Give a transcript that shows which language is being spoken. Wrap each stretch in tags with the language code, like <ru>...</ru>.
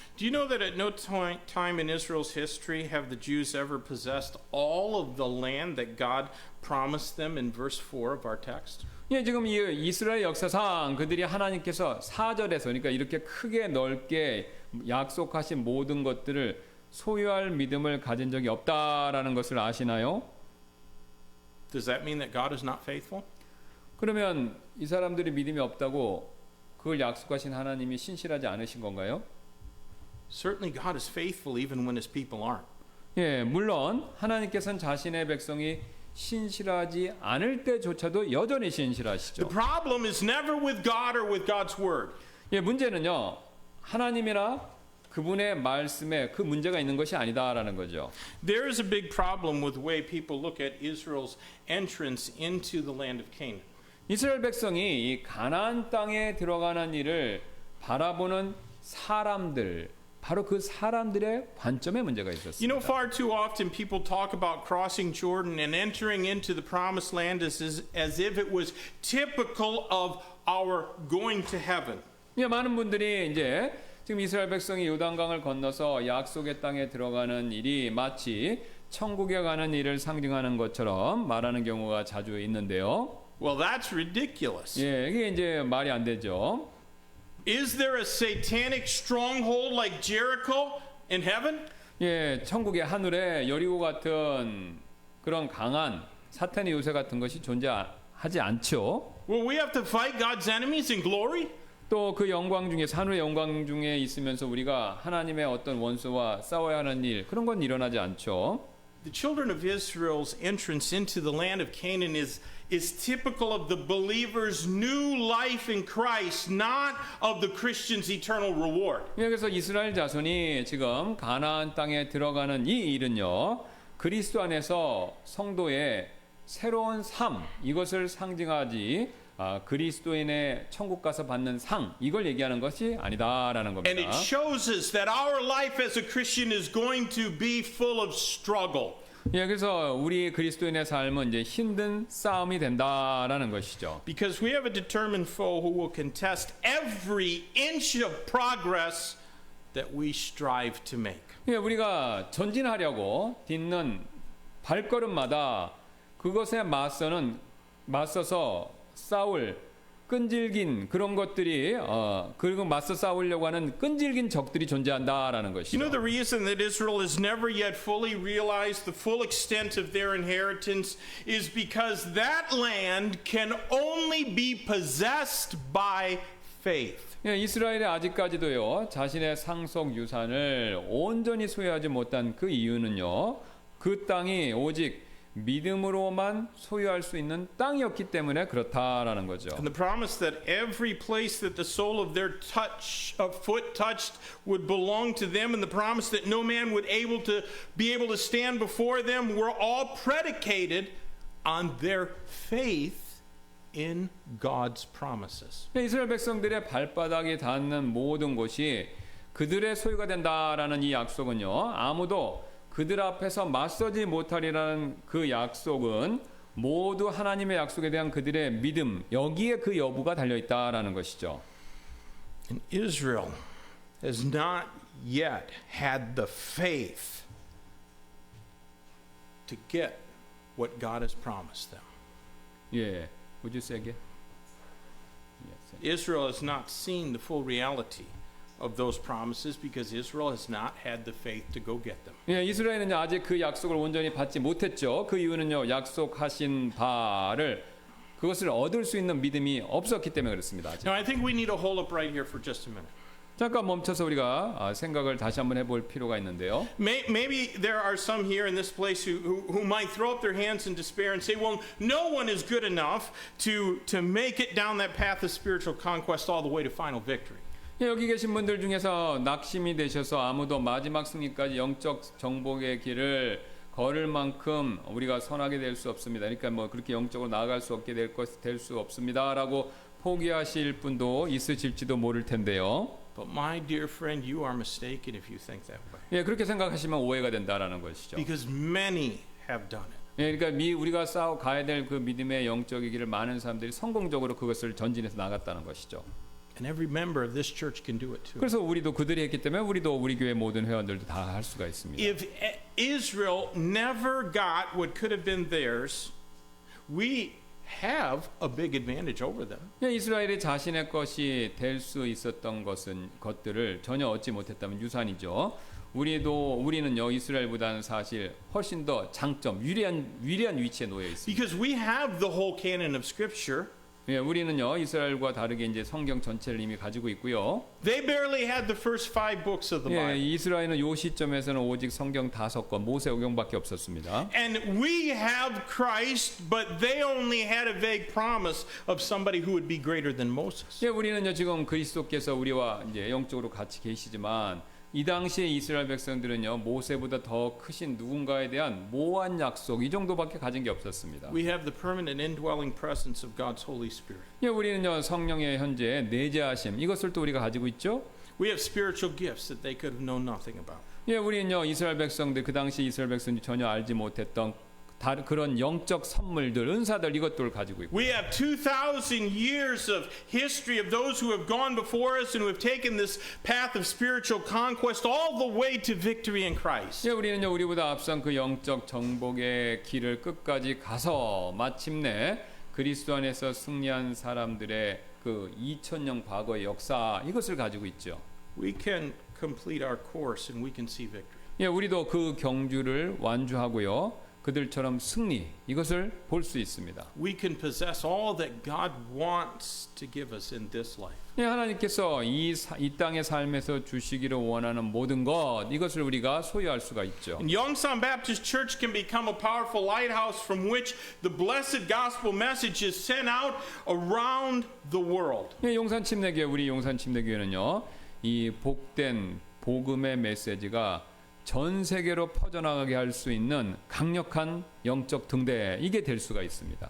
<en>Do you know that at no time in Israel's history have the Jews ever possessed all of the land that God promised them in verse 4 of our text?</en> <ko>예, 지금 이 이스라엘 역사상 그들이 하나님께서 4절에서 그러니까 이렇게 크게 넓게 약속하신 모든 것들을 소유할 믿음을 가진 적이 없다라는 것을 아시나요?</ko> <en>Does that mean that God is not faithful?</en> <ko>그러면 이 사람들이 믿음이 없다고 그걸 약속하신 하나님이 신실하지 않으신 건가요?</ko> <en>Certainly God is faithful even when his people aren't.</en> <ko>예, 물론 하나님께서는 자신의 백성이 신실하지 않을 때조차도 여전히</ko> <en>The</en> <ko>신실하시죠.</ko> <en>problem is never with God or with God's word.</en> <ko>예, 문제는요. 하나님이나 그분의 말씀에 그 문제가 있는 것이 아니다라는 거죠.</ko> <en>There is a big problem with the way people look at Israel's entrance into the land of Canaan.</en> <ko>이스라엘 백성이 이 가나안 땅에 들어가는 일을 바라보는 사람들, 바로 그 사람들의 관점에 문제가</ko> <en>You know,</en> <ko>있었습니다.</ko> <en>far too often people talk about crossing Jordan and entering into the promised land as if it was typical of our going to heaven.</en> <ko>예, 많은 분들이 이제 지금 이스라엘 백성이 요단강을 건너서 약속의 땅에 들어가는 일이 마치 천국에 가는 일을 상징하는 것처럼 말하는 경우가 자주 있는데요.</ko> <en>Well, that's ridiculous.</en> <ko>예, 이게 이제 말이 안 되죠.</ko> <en>Is there a satanic stronghold like Jericho in heaven?</en> <ko>예, 천국의 하늘에 여리고 같은 그런 강한 사탄의 요새 같은 것이 존재하지 않죠.</ko> <en>Will we have to fight God's enemies in glory?</en> <ko>또 그 영광 중에 하늘의 영광 중에 있으면서 우리가 하나님의 어떤 원수와 싸워야 하는 일 그런 건 일어나지 않죠.</ko> <en>The children of Israel's entrance into the land of Canaan is typical of the believer's new life in Christ, not of the Christian's eternal reward.</en> <ko>예, 그래서 이스라엘 자손이 지금 가나안 땅에 들어가는 이 일은요. 그리스도 안에서 성도의 새로운 삶 이것을 상징하지 그리스도인의 천국 가서 받는 상 이걸 얘기하는 것이 아니다라는</ko> <en>And</en> <ko>겁니다.</ko> <en>it shows us that our life as a Christian is going to be full of struggle.</en> <ko>예, 그래서 우리 그리스도인의 삶은 이제 힘든 싸움이 된다라는 것이죠.</ko> <en>Because we have a determined foe who will contest every inch of progress that we strive to make.</en> <ko>예, 우리가 전진하려고 딛는 발걸음마다 그것에 맞서서 싸울 끈질긴 그런 것들이 그리고 맞서 싸우려고 하는 끈질긴 적들이 존재한다라는</ko> <en>You</en> <ko>것이죠.</ko> <en>know the reason that Israel has never yet fully realized the full extent of their inheritance is because that land can only be possessed by faith.</en> <ko>예, 이스라엘이 아직까지도요 자신의 상속 유산을 온전히 소유하지 못한 그 이유는요 그 땅이 오직 믿음으로만 소유할 수 있는 땅이었기 때문에 그렇다라는 거죠.</ko> <en>And the promise that every place that the sole of their foot touched would belong to them, and the promise that no man would be able to stand before them, were all predicated on their faith in God's promises.</en> <ko>이스라엘 백성들의 발바닥이 닿는 모든 곳이 그들의 소유가 된다라는 이 약속은요 아무도 그들 앞에서 맞서지 못하리라는 그 약속은 모두 하나님의 약속에 대한 그들의 믿음 여기에 그 여부가 달려 있다라는 것이죠.</ko> <en>And Israel has not yet had the faith to get what God has promised them. 예, would you say again? Yes. Israel has not seen the full reality of those promises because Israel has not had the faith to go get them.</en> <ko>예, 이스라엘은 아직 그 약속을 온전히 받지 못했죠. 그 이유는요, 약속하신 바를 그것을 얻을 수 있는 믿음이 없었기 때문에 그렇습니다. 아직.</ko> <en>Now I think we need to hold up right here for just a minute.</en> <ko>잠깐 멈춰서 우리가 생각을 다시 한번 해볼 필요가 있는데요.</ko> <en>Maybe there are some here in this place who might throw up their hands in despair and say, well, no one is good enough to make it down that path of spiritual conquest all the way to final victory.</en> <ko>예, 여기 계신 분들 중에서 낙심이 되셔서 아무도 마지막 승리까지 영적 정복의 길을 걸을 만큼 우리가 선하게 될 수 없습니다. 그러니까 뭐 그렇게 영적으로 나아갈 수 없게 될 수 없습니다라고 포기하실 분도 있으실지도 모를 텐데요.</ko> <en>But my dear friend, you are mistaken if you think that way.</en> <ko>예, 그렇게 생각하시면 오해가 된다라는 것이죠.</ko> <en>Because many have done it.</en> <ko>예, 그러니까 우리가 싸워 가야 될 그 믿음의 영적의 길을 많은 사람들이 성공적으로 그것을 전진해서 나갔다는 것이죠.</ko> <en>And every member of this church can do it too.</en> <ko>그래서 우리도 그들이 했기 때문에 우리도 우리 교회 모든 회원들도 다 할 수가 있습니다.</ko> <en>If Israel never got what could have been theirs, we have a big advantage over them.</en> <ko>예, 이스라엘이 자신의 것이 될 수 있었던 것들을 전혀 얻지 못했다면 유산이죠. 우리는요 이스라엘보다는 사실 훨씬 더 장점 유리한 위치에 놓여 있습니다.</ko> <en>Because we have the whole canon of Scripture.</en> <ko>예, 우리는요 이스라엘과 다르게 이제 성경 전체를 이미 가지고 있고요.</ko> <en>They barely had the first 5 books of the</en> <ko>예,</ko> <en>Bible.</en> <ko>이스라엘은 요 시점에서는 오직 성경 5권 모세오경밖에 없었습니다.</ko> <en>And we have Christ, but they only had a vague promise of somebody who would be greater than Moses.</en> <ko>예, 우리는요 지금 그리스도께서 우리와 이제 영적으로 같이 계시지만 이 당시에 이스라엘 백성들은요 모세보다 더 크신 누군가에 대한 모호한 약속 이 정도밖에 가진 게 없었습니다.</ko> <en>We have the permanent indwelling presence of God's Holy Spirit.</en> <ko>예, 우리는요 성령의 현재 내재하심 이것을 또 우리가 가지고 있죠.</ko> <en>We have spiritual gifts that they could have known nothing about.</en> <ko>예, 우리는요 이스라엘 백성들 그 당시 이스라엘 백성들이 전혀 알지 못했던 그런 영적 선물들, 은사들 이것들을 가지고 있고.</ko> <en>We have 2,000 years of history of those who have gone before us and who have taken this path of spiritual conquest all the way to victory in Christ.</en> <ko>예, 우리는요 우리보다 앞선 그 영적 정복의 길을 끝까지 가서 마침내 그리스도 안에서 승리한 사람들의 그 2000년 과거의 역사 이것을 가지고 있죠.</ko> <en>We can complete our course and we can see victory.</en> <ko>예, 우리도 그 경주를 완주하고요. 그들처럼 승리 이것을 볼 수 있습니다.</ko> <en>We can possess all that God wants to give us in this life.</en> <ko>예, 하나님께서 이 땅의 삶에서 주시기를 원하는 모든 것 이것을 우리가 소유할 수가 있죠.</ko> <en>And Yongsan Baptist Church can become a powerful lighthouse from which the blessed gospel message is sent out around the world.</en> <ko>예, 용산침례교회 우리 용산침례교회는요 이 복된 복음의 메시지가 전 세계로 퍼져나가게 할 수 있는 강력한 영적 등대 이게 될 수가 있습니다.</ko>